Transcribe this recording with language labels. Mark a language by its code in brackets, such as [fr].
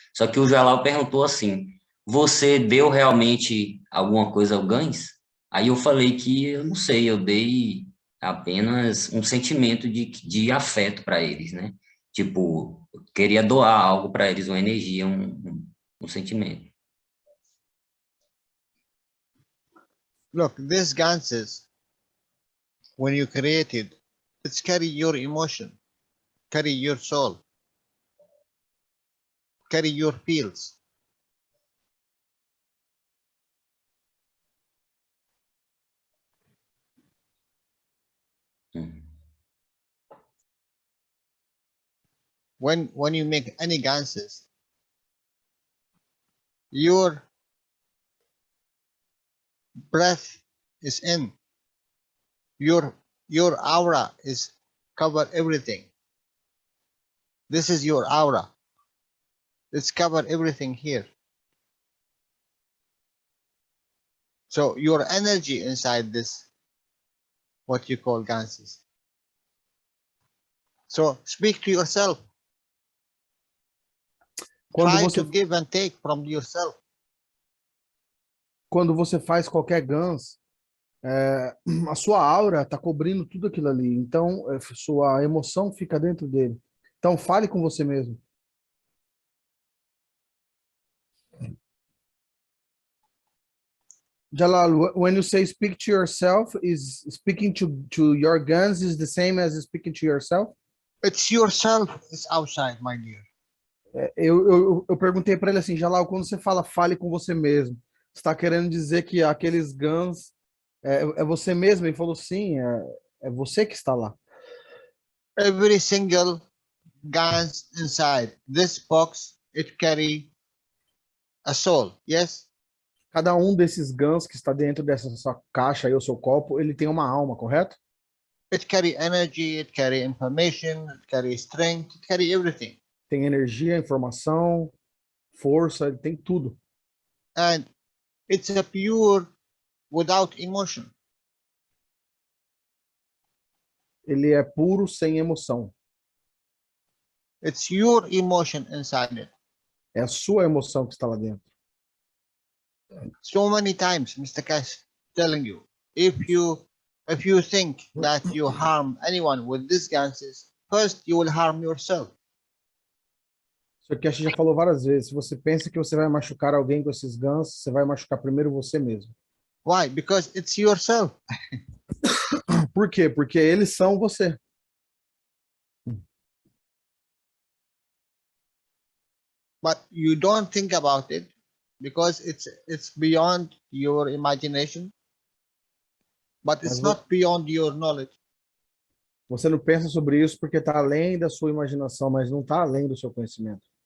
[pt] Só que o Jalal perguntou assim: você deu realmente alguma coisa ao Gans? Aí eu falei que eu não sei, eu dei apenas um sentimento de afeto para eles, né? Tipo, eu queria doar algo para eles, uma energia, um sentimento. [en] Look, these ganses, when you create it, it's carry your emotion, carry your soul, carry your feels. Hum. When you make any ganses, your breath is in, your aura is cover everything. This is your aura. It's cover everything here. So your energy inside this, what you call ganses. So speak to yourself. [pt] Quando [en] Try [pt] você, [en] to give and take from yourself. [pt] quando você faz qualquer Guns, a sua aura está cobrindo tudo aquilo ali. Então, sua emoção fica dentro dele. Então, fale com você mesmo. [en] Jalal, when you say speak to yourself, is speaking to your guns is the same as speaking to yourself? It's yourself is outside, my dear. [pt] Eu perguntei para ele assim, Jalal, quando você fala fale com você mesmo, você está querendo dizer que aqueles guns é você mesmo? Ele falou sim, é você que está lá. [en] Every single gans inside this box, it carry a soul. Yes. [pt] Cada um desses guns que está dentro dessa sua caixa aí, o seu copo, ele tem uma alma, correto? [en] It carry energy. It carry information. It carry strength. It carry everything. [pt] Tem energia, informação, força, ele tem tudo. [en] And it's a pure without emotion. [pt] Ele é puro, sem emoção. [en] It's your emotion inside it. [pt] É a sua emoção que está lá dentro. [en] So many times, Mr. Cash, telling you, if you think that you harm anyone with these ganses, first you will harm yourself. [pt] O Sr. Cash já falou várias vezes, se você pensa que você vai machucar alguém com esses guns, você vai machucar primeiro você mesmo. [en] Why? Because it's yourself. [pt] Por quê? Porque eles são você. [en] But you don't think about it because it's beyond your imagination, but [pt] Mas [en] it's not beyond your knowledge. [pt] você não pensa sobre isso porque está além da sua imaginação, mas não está além do seu conhecimento.